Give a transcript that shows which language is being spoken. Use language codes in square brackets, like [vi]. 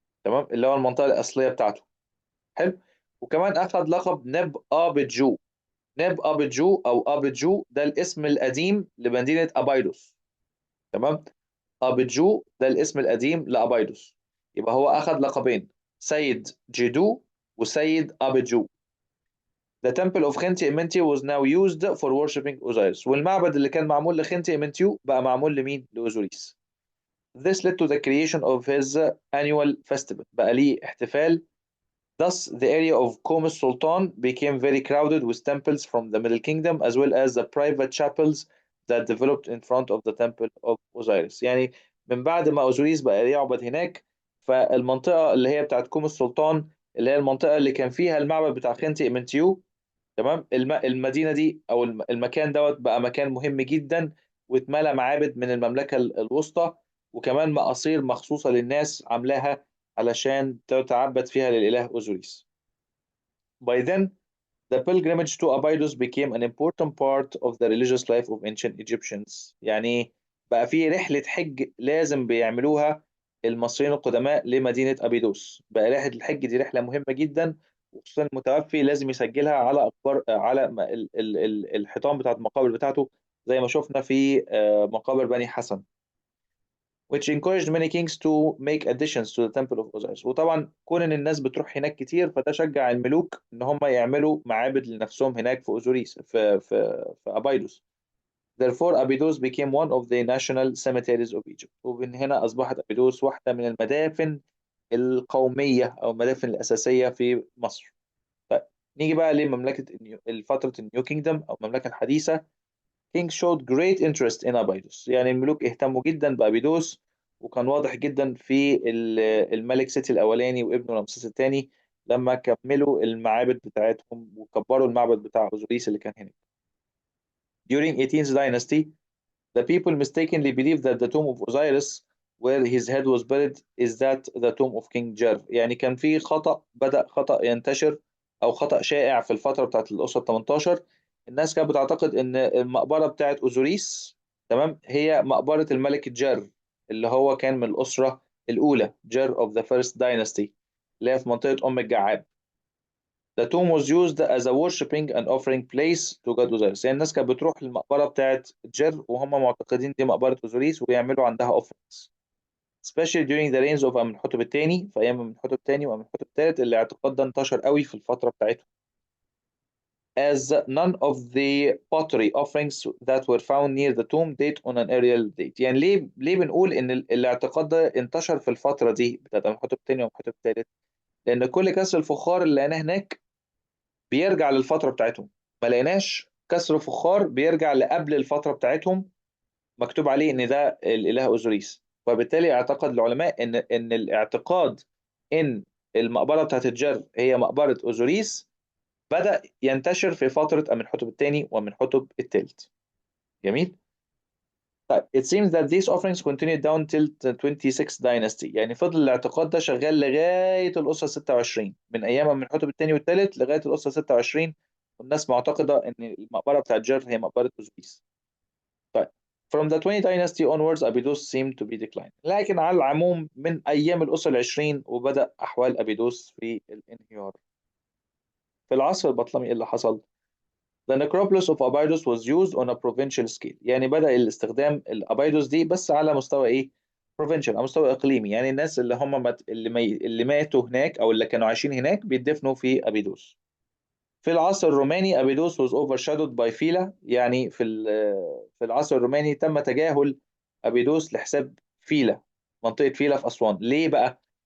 [ar] تمام، اللي هو المنطقة الأصلية بتاعته. حلو. وكمان أخذ لقب نب أبجو. نب أبجو أو أبجو ده الاسم القديم لمدينة أبايدوس. تمام. أبجو ده الاسم القديم لأبايدوس. يبقى هو أخذ لقبين، سيد جيدو وسيد أبجو. [en] The temple of Khenti Amentiu was now used for worshiping Osiris. [ar] والمعبد اللي كان معمول لخنتي إمنتيو بقى معمول لمين؟ لأوزوريس. [en] This led to the creation of his annual festival. [ar] بقى ليه احتفال. [en] Thus, the area of Qom Sultan became very crowded with temples from the Middle Kingdom as well as the private chapels that developed in front of the temple of Osiris. [ar] يعني من بعد ما أوزوريس بقى يعبد هناك، فالمنطقة اللي هي بتاعت كوم السلطان اللي هي المنطقة اللي كان فيها المعبد بتاع خنتي إمنتيو، تمام، المدينة دي أو المكان دوت بقى مكان مهم جدا، واتملى معابد من المملكة الوسطى، وكمان مقاصير مخصوصة للناس عاملاها علشان تتعبد فيها للإله أوزوريس. [en] By then, the pilgrimage to Abydos became an important part of the religious life of ancient Egyptians. [ar] يعني بقى في رحلة حج لازم بيعملوها المصريين القدماء لمدينة أبيدوس. بقى رحلة الحج دي رحلة مهمة جدا، وخصوصا المتوفي لازم يسجلها على أقبار على الحيطان بتاعت المقابر بتاعته، زي ما شفنا في مقابر بني حسن. [en] which encouraged many kings to make additions to the temple of Osiris. [ar] وطبعا كون ان الناس بتروح هناك كتير، فده شجع الملوك ان هم يعملوا معابد لنفسهم هناك في اوزوريس في ابيدوس. [en] Therefore Abydos became one of the national cemeteries of Egypt. [ar] ومن هنا اصبحت ابيدوس واحدة من المدافن القومية او المدافن الاساسية في مصر. طيب نيجي بقى لمملكة فترة النيو كينجدم او المملكة الحديثة. [en] King showed great interest in Abydos. [ar] يعني الملوك اهتموا جدا بأبيدوس، وكان واضح جدا في الملك سيتي الأولاني وابنه رمسيس الثاني لما كملوا المعابد بتاعتهم وكبروا المعبد بتاع أوزوريس اللي كان هناك. [en] During 18th dynasty, the people mistakenly believed that the tomb of Osiris where his head was buried is that the tomb of King Jer. [ar] يعني كان في خطأ، بدأ خطأ ينتشر أو خطأ شائع في الفترة بتاعت الأسرة 18. الناس كانت بتعتقد إن المقبرة بتاعت أوزوريس، تمام، هي مقبرة الملك جر اللي هو كان من الأسرة الأولى، جر [en] of the first dynasty، [ar] اللي هي في منطقة أم الجعاب. [en] The tomb was used as a worshipping and offering place to God Osiris. [ar] يعني الناس كانت بتروح للمقبرة بتاعت جر وهم معتقدين دي مقبرة أوزوريس ويعملوا عندها offerings. [en] Especially during the reigns of [ar] أمنحتب الثاني، في أيام أمنحتب الثاني وأمنحتب الثالث، اللي الاعتقاد ده انتشر قوي في الفترة بتاعتهم. [en] As none of the pottery offerings that were found near the tomb date on an aerial date. [ar] يعني ليه بنقول إن الاعتقاد ده انتشر في الفترة دي بتاعت أمنحتب الثاني وأمنحتب الثالث؟ لأن كل كسر الفخار اللي لقيناه هناك بيرجع للفترة بتاعتهم. ما لقيناش كسر فخار بيرجع لقبل الفترة بتاعتهم مكتوب عليه ان ده الاله اوزوريس. وبالتالي اعتقد العلماء ان الاعتقاد ان المقبره بتاعت الجر هي مقبره اوزوريس بدأ ينتشر في فتره امنحتب الثاني وامنحتب الثالث. جميل. [en] طيب it seems that these offerings continued down till the 26th dynasty. [ar] يعني فضل الاعتقاد ده شغال لغايه الاسره 26، من ايام امنحتب الثاني والثالث لغايه الاسره 26، والناس معتقده ان المقبره بتاعت جر هي مقبره اوزوريس. [en] طيب from the 20 dynasty onwards Abydos seemed to be declining. [ar] لكن على العموم من أيام الأسرة العشرين وبدأ أحوال أبيدوس في الانهيار. في العصر البطلمي اللي حصل [en] The necropolis of Abydos was used on a provincial scale. [ar] يعني بدأ الاستخدام الأبيدوس دي بس على مستوى إيه؟ provincial، على مستوى إقليمي. يعني الناس اللي هم اللي ماتوا هناك أو اللي كانوا عايشين هناك بيدفنوا في أبيدوس. في العصر الروماني أبيدوس [en] was overshadowed by [ar] فيلا. يعني في العصر الروماني تم تجاهل أبيدوس لحساب فيلا، منطقة فيلا في أسوان. ليه بقى؟